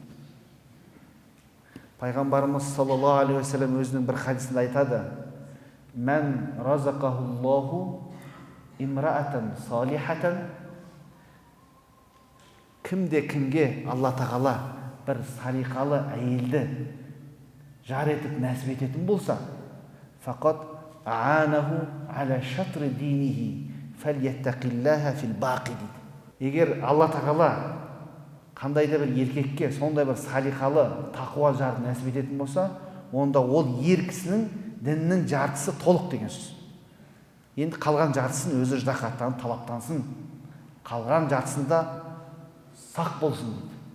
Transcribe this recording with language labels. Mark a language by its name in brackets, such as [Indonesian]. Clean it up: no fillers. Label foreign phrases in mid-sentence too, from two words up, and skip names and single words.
[Kazakh] Пайғамбарымыз [Arabic] صلى الله عليه وسلم [Kazakh] өзінің бір хадисінде айтады: [Arabic] "من رزقه الله امرأة صالحة", [Kazakh] кімде кімге Алла тағала бір салихалы әйелді жар етіп нәсіп ететін болса, [Arabic] فقد أعانه على شطر دينه فليتق الله في الباقي [Kazakh] дейді. Егер Алла тағала қандай да бір еркекке сондай бір салихалы тақуа жарды нәсіп ететін болса, онда ол ер кісінің діннің жартысы толық деген сөз. Енді қалған жартысын өзі ждақаттанып талаптансын, қалған жартысында сақ болсын дейді.